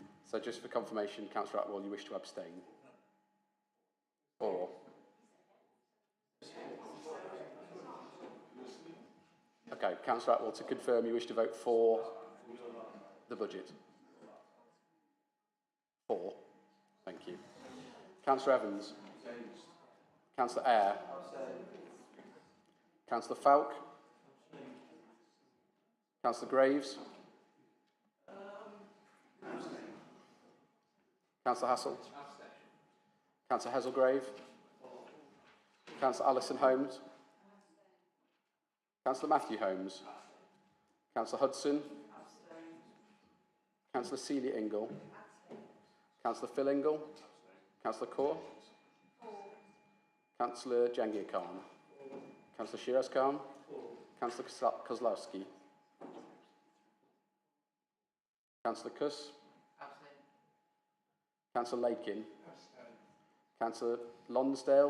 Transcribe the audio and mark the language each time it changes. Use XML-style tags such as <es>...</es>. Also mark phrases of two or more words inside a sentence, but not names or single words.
<en>So just for confirmation, Councillor Atwell, you wish to abstain? Or? Okay, Councillor Atwell, to confirm, you wish to vote for the budget? For. Thank you. Councillor Evans? Councillor Eyre? Councillor Falk? Councillor Graves? Councillor Hassel? Councillor Hazelgrave? Councillor Alison Holmes? Councillor Matthew Holmes? Councillor Hudson? Councillor Celia Ingle? Councillor Phil Ingle? Councillor Kaur? Councillor Jangir Khan? Councillor Shiraz Khan? Councillor Kozlowski? Councillor Kuss? Councillor Lakin? Councillor Lonsdale?</en>